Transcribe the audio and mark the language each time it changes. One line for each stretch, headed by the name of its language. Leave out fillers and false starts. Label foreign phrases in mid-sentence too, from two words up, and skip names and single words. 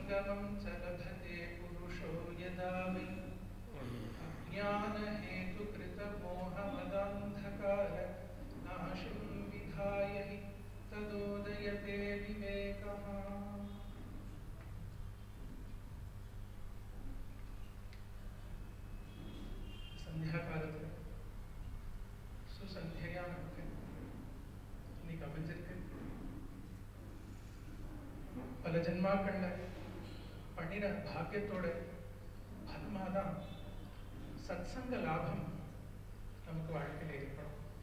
Sanskrit: पदं च लभते पुरुषो यदा वै अज्ञानहेतुकृतमोहमदान्धकार नाशं विधाय हि तदोदयते विवेकः.
Tamil: சந்தியாகாலத்தில் சுசந்தியா நமக்கு இன்னைக்கு அமைஞ்சிருக்கு. பல ஜென்மாக்கள்ல பண்ணின பாக்கியத்தோட பத்மாதான் சத்சங்க லாபம் நமக்கு வாழ்க்கையில் ஏற்படும்.